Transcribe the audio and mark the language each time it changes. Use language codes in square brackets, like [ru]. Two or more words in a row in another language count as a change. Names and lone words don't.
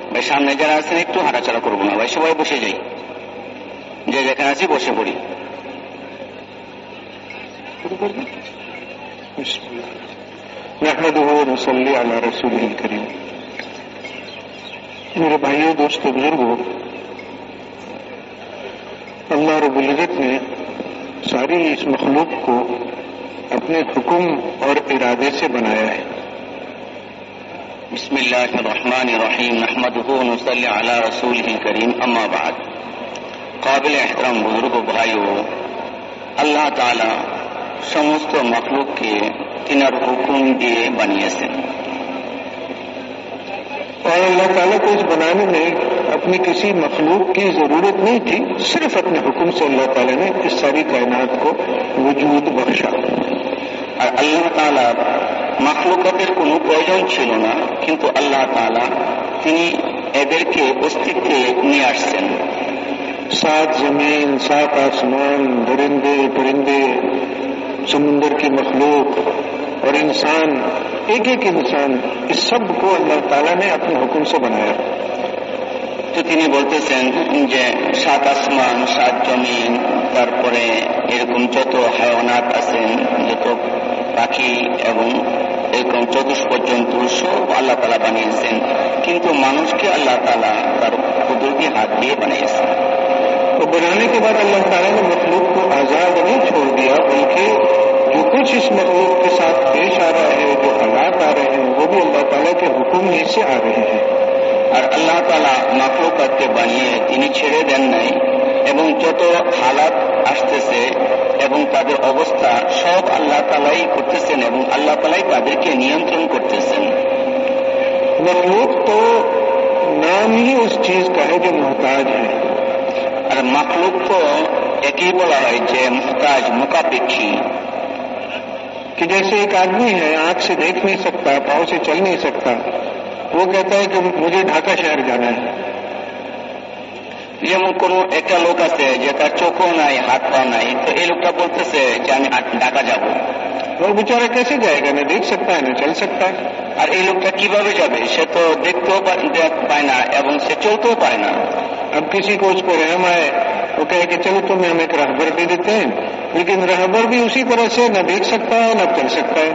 [bn] ভাই সামনে যারা আছেন একটু হাঁটাচলা করবো না ভাই, সবাই বসে যাই, যে যেখানে আছি বসে পড়ি। [ar] نحمده ونصلي على رسوله الكريم. [ur] میرے بھائیوں دوستوں بزرگوں، اللہ رب العزت نے ساری اس مخلوق کو اپنے حکم اور ارادے سے بنایا ہے. [ar] بسم اللہ الرحمن الرحیم نحمده ونصلي على رسوله الكریم اما بعد. [ur] قابل احترام بزرگوں بھائیوں، اللہ تعالی [bn] সমস্ত মখলুককে তিনার হুকুম দিয়ে বানিয়েছেন। [ur] اور اللہ تعالیٰ کو اس بنانے میں اپنی کسی مخلوق کی ضرورت نہیں تھی، صرف اپنے حکم سے اللہ تعالیٰ نے اس ساری کائنات کو وجود بخشا. [bn] আর আল্লাহ তাআলা মখলুকাতের কোনো প্রয়োজন ছিল না, কিন্তু আল্লাহ তাআলা তিনি এদেরকে অস্তিত্বে নিয়ে আসছেন। [ur] 7 زمین، 7 آسمان، درندے پرندے، سمندر کی مخلوق اور انسان، ایک ایک انسان، اس سب کو اللہ تعالیٰ نے اپنے حکم سے بنایا. [bn] তো তিনি বলতেছেন যে 7 আসমান, 7 জমিন, তারপরে এরকম যত হায়াওয়ানাত আছেন, যত পাখি এবং এরকম চতুষ্পদ জন্তু সব আল্লাহ তাআলা বানিয়েছেন, কিন্তু মানুষকে আল্লাহ তাআলা তার কুদরতি হাত দিয়ে বানিয়েছেন. [ur] تو بنانے کے بعد اللہ تعالیٰ نے مخلوق کو آزاد نہیں چھوڑ دیا، بلکہ جو کچھ اس مخلوق کے ساتھ پیش آ رہا ہے، جو حالات آ رہے ہیں، وہ بھی اللہ تعالیٰ کے حکم ہی سے آ رہے ہیں. [bn] আর আল্লাহ তাআলা মাখলুকাতকে বানিয়ে তিনি ছেড়ে দেন নাই, এবং যত হালাত আসতেছে এবং তাদের অবস্থা সব আল্লাহ তাআলাই করতেছেন এবং আল্লাহ তাআলাই তাদেরকে নিয়ন্ত্রণ করতেছেন. [ur] مخلوق تو نام ہی اس چیز کا ہے جو محتاج ہے. [bn] আর মাখলুককে একই বলা হয় যে মুহতাজ, মুকাপেক্ষী. [ur] کہ جیسے ایک آدمی ہے، آنکھ سے دیکھ نہیں سکتا، پاؤں سے چل نہیں سکتا، وہ کہتا ہے کہ مجھے ڈھاکہ شہر جانا ہے. [bn] যেমন কোন একটা লোক আছে যে তার চোখও নাই, হাত পা নাই, তো এই লোকটা বলতেছে যে আমি ঢাকা যাব. [ur] وہ بیچارہ کیسے جائے گا؟ نہ دیکھ سکتا ہے نہ چل سکتا ہے. [bn] আর এই লোকটা কিভাবে যাবে? সে তো দেখতেও পায় না এবং সে চলতেও পারে না. [ur] اب کسی کو اس کو رحم آئے، وہ کہے کہ چلو تمہیں ہم ایک رہبر دے دیتے ہیں، لیکن رہبر بھی اسی طرح سے نہ دیکھ سکتا ہے نہ چل سکتا ہے.